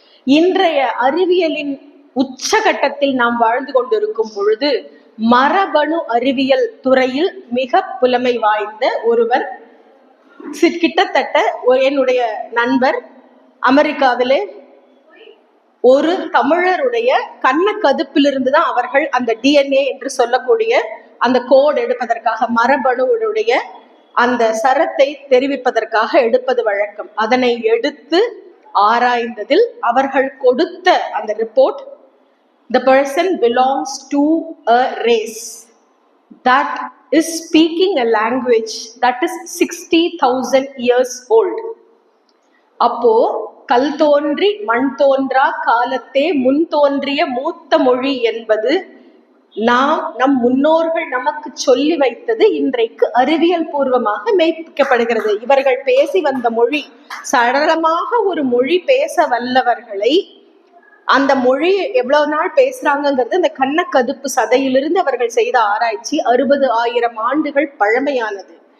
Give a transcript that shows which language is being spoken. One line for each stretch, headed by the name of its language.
Tamil: இன்றைய அறிவியலின் உச்சகட்டத்தில் நாம் வாழ்ந்து கொண்டிருக்கும் பொழுது மரபணு அறிவியல் துறையில் மிக புலமை வாய்ந்த ஒருவர், கிட்டத்தட்ட என்னுடைய நண்பர், அமெரிக்காவிலே ஒரு தமிழருடைய கண்ணக்கதுப்பிலிருந்து தான் அவர்கள் அந்த டிஎன்ஏ என்று சொல்லக்கூடிய அந்த கோடு எடுப்பதற்காக மரபணுடைய அந்த சரத்தை தெரிவிப்பதற்காக எடுப்பது வழக்கம். அதனை எடுத்து ஆராய்ந்ததில் அவர்கள் கொடுத்த அந்த report,
English: the person belongs to a race that is speaking a language that is 60,000 years old.
Tamil: அப்போ கல் தோன்றி மண் தோன்றா காலத்தே முன் தோன்றிய மூத்த மொழி என்பது நம் முன்னோர்கள் நமக்கு சொல்லி வைத்தது இன்றைக்கு அறிவியல் பூர்வமாக மெய்ப்பிக்கப்படுகிறது. இவர்கள் பேசி வந்த மொழி, சரளமாக ஒரு மொழி பேச வல்லவர்களை அந்த மொழியை எவ்வளவு நாள் பேசுறாங்கிறது அந்த கண்ணக்கதுப்பு சதையிலிருந்து அவர்கள் செய்த ஆராய்ச்சி 60,000 ஆண்டுகள் பழமையானது.